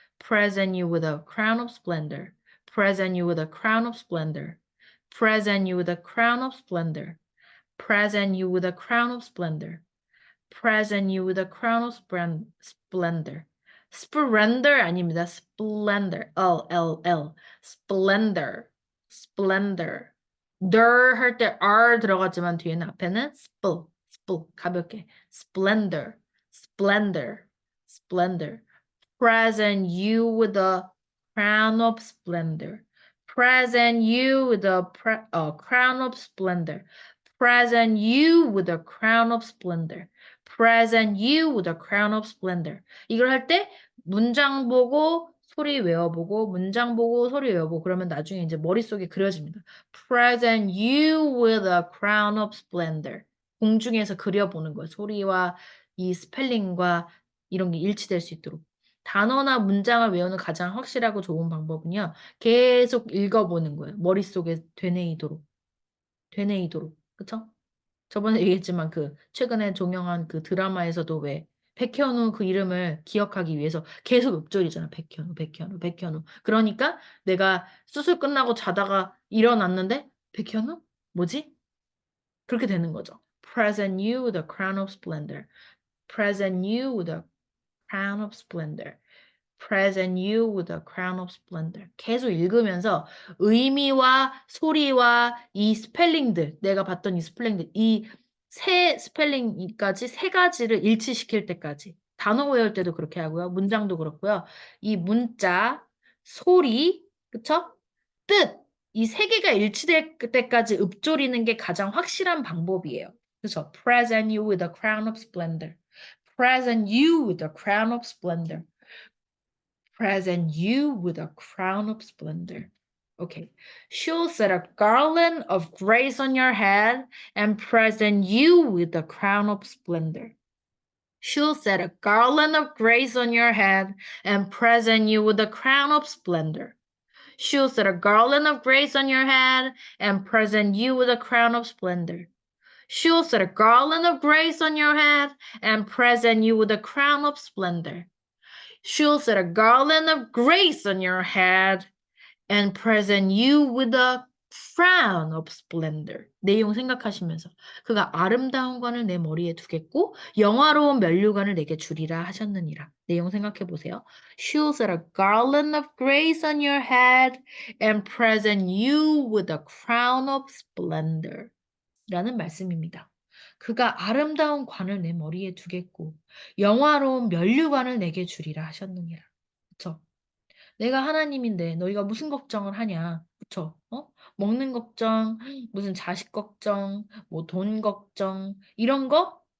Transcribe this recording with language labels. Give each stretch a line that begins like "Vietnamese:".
English: Present you with a crown of splendor. Present you with a crown of splendor. Present you with a crown of splendor. Present you with a crown of splendor. Present you with a crown of splendor.
Korean: Splendor 아닙니다.
English: Splendor. L. Splendor. Splendor.
Korean: 들 할 때 R 들어가지만 뒤에는 앞에는 가볍게.
English: Splendor. Splendor. Splendor. Present you with a crown of splendor. Present you with a crown of splendor. Present you with a crown of splendor. Present you with a crown of splendor.
Korean: 이걸 할 때 문장 보고 소리 외워보고 문장 보고 소리 외워보고 그러면 나중에 이제 머릿속에 그려집니다.
English: Present you with a crown of splendor.
Korean: 공중에서 그려보는 거예요. 소리와 이 스펠링과 이런 게 일치될 수 있도록. 단어나 문장을 외우는 가장 확실하고 좋은 방법은요. 계속 읽어보는 거예요. 머릿속에 되뇌이도록. 그쵸? 저번에 얘기했지만 그 최근에 종영한 그 드라마에서도 왜 백현우 그 이름을 기억하기 위해서 계속 읊조리잖아. 백현우. 그러니까 내가 수술 끝나고 자다가 일어났는데 백현우? 뭐지? 그렇게 되는 거죠.
English: Present you with a crown of splendor. Present you with a crown of splendor. Present you with a crown of splendor.
Korean: 계속 읽으면서 의미와 소리와 이 스펠링들, 내가 봤던 이 스펠링들, 이 세 스펠링까지 세 가지를 일치시킬 때까지. 단어 외울 때도 그렇게 하고요. 문장도 그렇고요. 이 문자, 소리, 그쵸? 뜻, 이 세 개가 일치될 때까지 읊조리는 게 가장 확실한 방법이에요. 그쵸?
English: Present you with a crown of splendor. Present you with a crown of splendor. Present you with a crown of splendor. Okay. She'll set a garland of grace on your head and present you with a crown of splendor. She'll set a garland of grace on your head and present you with a crown of splendor. She'll set a garland of grace on your head and present you with a crown of splendor. She'll set a garland of grace on your head and present you with a crown of splendor. She'll set a garland of grace on your head and present you with a crown of splendor.
Korean: 내용 생각하시면서 그가 아름다운 관을 내 머리에 두겠고 영화로운 면류관을 내게 주리라 하셨느니라. 내용 생각해 보세요.
English: She'll set a garland of grace on your head and present you with a crown of splendor.
Korean: 라는 말씀입니다. 그가 아름다운 관을 내 머리에 두겠고 영화로운 면류관을 내게 주리라 하셨느니라. 그쵸? 내가 하나님인데 너희가 무슨 걱정을 하냐? 그쵸? 먹는 걱정, 무슨 자식 걱정, 뭐 돈 걱정, 이런 거?